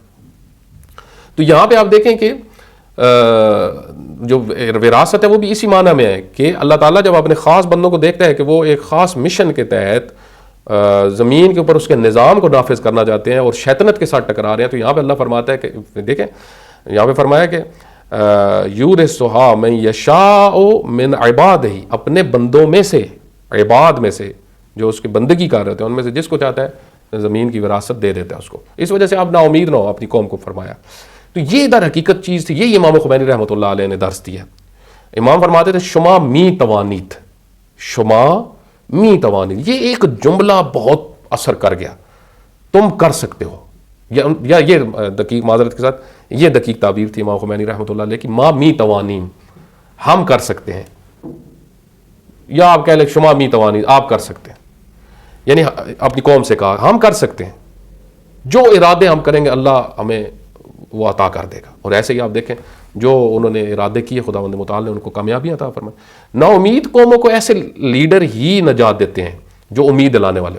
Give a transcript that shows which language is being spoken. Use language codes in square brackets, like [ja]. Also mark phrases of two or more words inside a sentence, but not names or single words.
[ur] تو یہاں پہ آپ دیکھیں کہ جو وراثت ہے وہ بھی اسی معنی میں ہے کہ اللہ تعالیٰ جب اپنے خاص بندوں کو دیکھتا ہے کہ وہ ایک خاص مشن کے تحت زمین کے اوپر اس کے نظام کو نافذ کرنا چاہتے ہیں اور شیطنت کے ساتھ ٹکرا رہے ہیں, تو یہاں پہ اللہ فرماتا ہے کہ دیکھیں یہاں پہ فرمایا کہ [ar] یورثھا من یشاء من عبادہ, [ur] اپنے بندوں میں سے, عباد میں سے جو اس کی بندگی کر رہے تھے ان میں سے جس کو چاہتا ہے زمین کی وراثت دے دیتا ہے اس کو. اس وجہ سے آپ نا امید نہ ہو اپنی قوم کو فرمایا. تو یہ در حقیقت چیز تھی, یہ امام خمینی [ar] رحمۃ اللہ علیہ [ur] نے درس دیا. امام فرماتے تھے [fa] شما می توانیت, شما می توانیت, [ur] یہ ایک جملہ بہت اثر کر گیا, تم کر سکتے ہو. یا یہ دقیق معذرت کے ساتھ یہ دقیق تعبیر تھی امام خمینی [ar] رحمۃ اللہ علیہ [ur] کی, [fa] ما می توانین, [ur] ہم کر سکتے ہیں, یا آپ کہہ لیں [fa] شما می توانین, [ur] آپ کر سکتے ہیں, یعنی اپنی قوم سے کہا ہم کر سکتے ہیں, جو ارادے ہم کریں گے اللہ ہمیں وہ عطا کر دے گا. اور ایسے ہی آپ دیکھیں جو انہوں نے ارادے کیے [fa] خداوند متعال [ur] نے ان کو کامیابی عطا فرمائی. نا امید قوموں کو ایسے لیڈر ہی نجات دیتے ہیں جو امید دلانے والے ہوں.